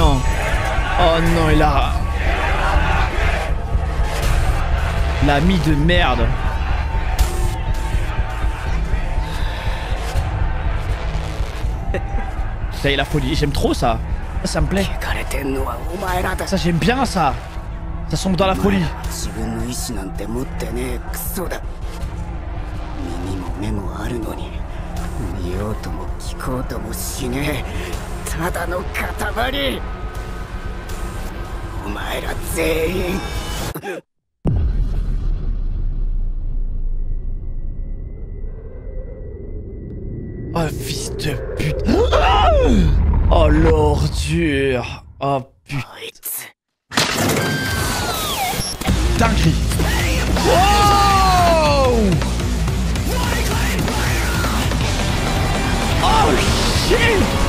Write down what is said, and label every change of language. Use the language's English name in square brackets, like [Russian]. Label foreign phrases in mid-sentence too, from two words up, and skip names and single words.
[French] Oh non, il a... L'ami de merde. Ça y est, la folie, j'aime trop ça. Ça me plaît. Ça j'aime bien ça. Ça sombre dans la folie. [Japanese] 目もあるのに見ようとも聞こうともしねえただの塊お前ら全員 [French] Oh fils de pute. Oh l'ordure. Oh putain. Dinguerie. [English] Wow. Oh shit.